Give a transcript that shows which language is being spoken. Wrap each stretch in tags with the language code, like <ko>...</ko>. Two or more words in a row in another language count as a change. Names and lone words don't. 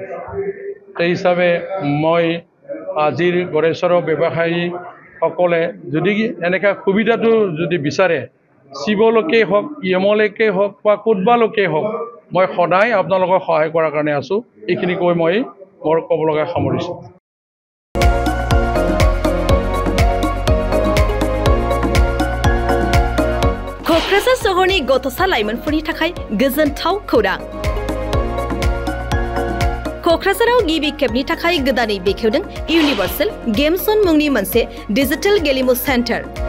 <as>সেই হিচাপে মই আজিৰ গড়েশ্বৰৰ ব্যৱসায়ীসকলে যদি এনেকা সুবিধাটো যদি বিচাৰে শিৱলৈকে হওক EMলৈকে হওক বা কোটবালৈকে হওক মই সদায় আপোনালোকক সহায় কৰাৰ কাৰণে আছোঁ এইখিনি কৈ মই মোৰ ক'ব লগা সামৰিছোঁ</as> <brx>क'क्राझार सहरनि गथ'सा लाइमोनफोरनि थाखाय गोजोनथाव खौरां क'क्राझाराव गिबि खेबनि थाखाय गोदानै बेखेवदों इउनिभार्सेल गेम जन मुंनि मोनसे डिजिटेल गेलेमु सेन्टार</brx>